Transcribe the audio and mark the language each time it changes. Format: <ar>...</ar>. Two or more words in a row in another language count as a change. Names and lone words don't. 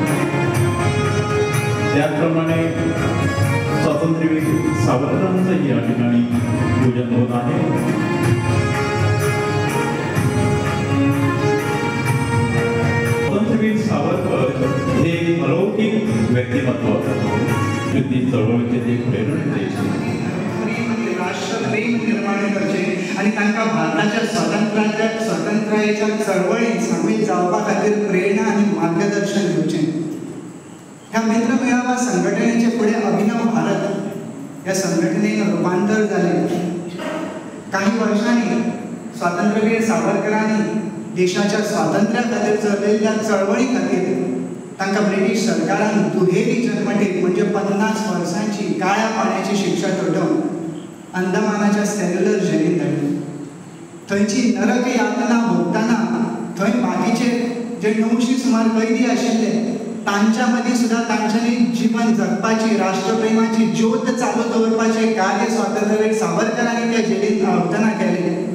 <mr>त्याचप्रमाणे स्वातंत्र्यवीर सावरकरांचं या ठिकाणी पूजन होत आहे। स्वातंत्र्यवीर सावरकर हे अलौकिक व्यक्तिमत्व, युद्धी चळवळीचे ते प्रेरणा</mr> <kok>राष्ट्रप्रेम निर्माण करचे आणि तांकां भारताच्या स्वातंत्र्याच्या चळवळीत सामील जावपा खातीर प्रेरणा आणि मार्गदर्शन दिवचें।</kok> <mr>ह्या मित्र मेळावा संघटनेचे पुढे अभिनव भारत या संघटनेन रूपांतर झाले।</mr> <kok>काही वर्षांनी स्वातंत्र्यवीर सावरकरांनी देशाच्या स्वातंत्र्या खातीर चलयल्ल्या चळवळी खातीर तांकां ब्रिटीश सरकारान दुहेरी जन्मठेप म्हणजे 50 वर्सांची काळ्या पाण्याची शिक्षा ठोठावन अंदमानाच्या सेल्युलर जेलींत धाडली। थंयची नरक यातना भोगतना थंय बाकीचे जे 900 सुमार कैदी आशिल्ले तांच्या मदीं सुद्धा तांच्यांनी जीवन जगपाची, राष्ट्रप्रेमाची ज्योत चालू दवरपाचें कार्य स्वातंत्र्यवीर सावरकरांनी त्या जेलींत रावतना केलें।</kok>